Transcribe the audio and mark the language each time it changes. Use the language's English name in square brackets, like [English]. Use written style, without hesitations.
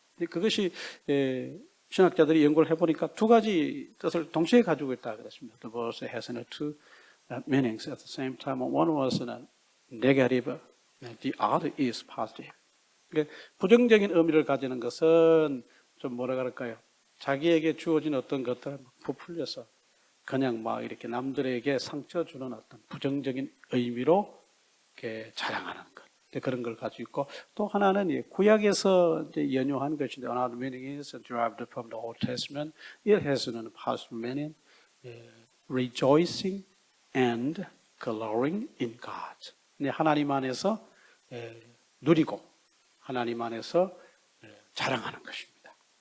[Korean] 그것이 신학자들이 연구를 해보니까 두 가지 뜻을 동시에 가지고 있다 그랬습니다. [English] The boast has two meanings at the same time. One was negative, the other is positive. [Korean] 부정적인 의미를 가지는 것은 좀 뭐라 그럴까요? 자기에게 주어진 어떤 것들을 부풀려서 그냥 막 이렇게 남들에게 상처 주는 어떤 부정적인 의미로 이렇게 자랑하는 것. 그런 걸 가지고 있고 또 하나는 구약에서 이제 연유한 것인데 [English] another meaning is derived from the Old Testament. It has a positive meaning, rejoicing and glorying in God. [Korean] 하나님 안에서 누리고 하나님 안에서 자랑하는 것입니다.